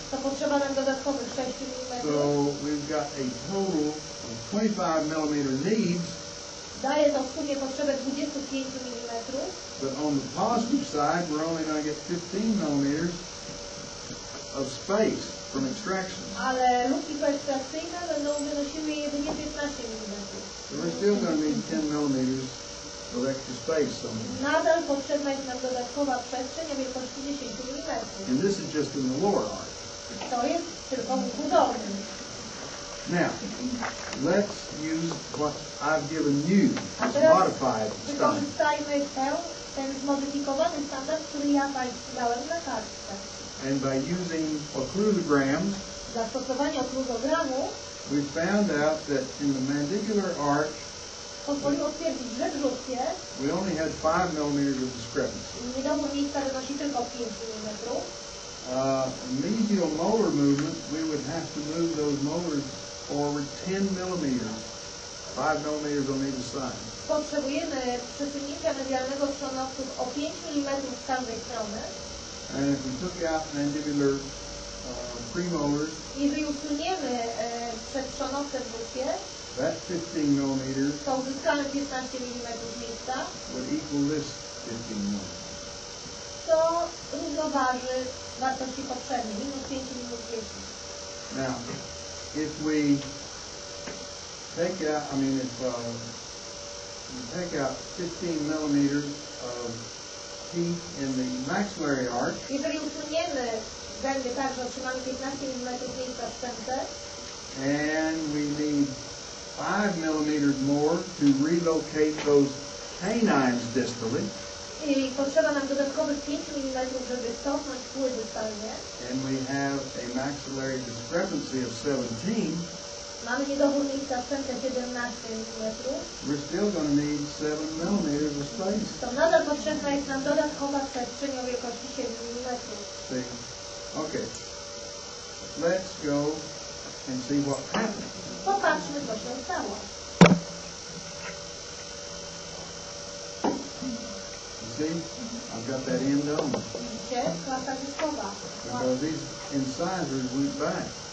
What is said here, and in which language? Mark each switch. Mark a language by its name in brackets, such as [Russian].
[Polish] to potrzeba nam dodatkowych 6 mm. [English] So we've got a total of 25 millimeter needs. [Polish] Daje to w sumie potrzebę 25 mm. [English] But on the positive side, we're only going to get 15 millimeters of space from extraction. [Polish] Ale luki koekstrakcyjne będą wynosiły jedynie 15 mm. [English] So we're still going to need 10 millimeters of extra space somewhere. [Polish] Nadal potrzebna jest nam dodatkowa przestrzeń o wielkości 10 mm. [English] And this is just in the lower arch. [Polish] To jest tylko w łuku dolnym. [English] Now, let's use what I've given you, this modified Steiner. [Polish] Wykorzystajmy ten zmodyfikowany standard, który ja Państwu dałem na kartce. [English] And by using occlusograms, [Polish] Zastosowanie okluzogramu [English] we found out that in the mandibular arch, [Polish] pozwoliło stwierdzić, że w żuchwie [English] we only had 5 millimeters of discrepancy. [Polish] niedobór miejsca wynosi tylko 5 mm. [English] Mesial molar movement, we would have to move those molars forward 10 millimeters, 5 millimeters on either side. [Polish] Potrzebujemy przesunięcia medialnego trzonowców o 5 mm z każdej strony. [English] And if we took out mandibular premolars, [Polish] jeżeli usuniemy przedtrzonowce w żuchwie, [English] that 15 millimeters [Polish] to uzyskamy 15 mm miejsca, [English] would equal this 15 millimeters. [Polish] to równoważy wartości poprzedniej, minus 5 minus 10. [English] Now, if we take out, if we take out 15 millimeters of teeth in the maxillary arch, [Polish] jeżeli usuniemy zęby tak, że otrzymamy 15 mm miejsca w szczęce, [English] and we need 5 millimeters more to relocate those canines distally, [Polish] i potrzeba nam dodatkowych 5 mm, żeby cofnąć kły dystalnie, [English] and we have a maxillary discrepancy of 17, [Polish] mamy niedobór miejsca w szczęce 17 mm, [English] we're still going to need 7 millimeters of space. [Polish] to nadal potrzebna jest nam dodatkowa przestrzeń o wielkości 7 mm. [English] See? Okay. Let's go and see what happened. [Polish] Popatrzmy, co się stało. [English] See, I've got that end on. [Polish] Widzicie? Klasa dyskowa. [English] Because these incisors went back.